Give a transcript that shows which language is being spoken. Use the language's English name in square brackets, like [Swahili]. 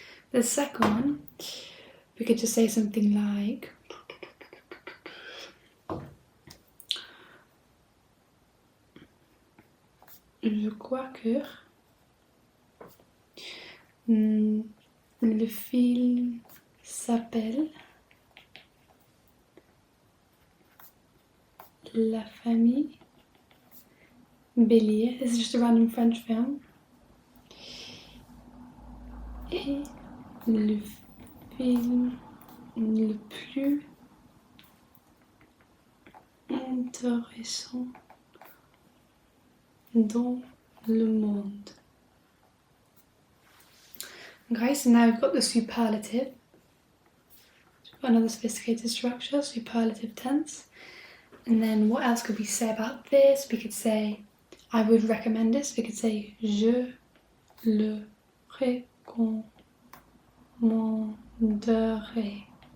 [English] The second one, we could just say something like, [French] je crois que le film s'appelle La famille Bélier. [English] This is just a random French film. [French] Et le film le plus intéressant dans le monde. [English] Okay, so now we've got the superlative. We've got another sophisticated structure, superlative tense. And then what else could we say about this? We could say, I would recommend this. We could say, [French] je le recommanderais.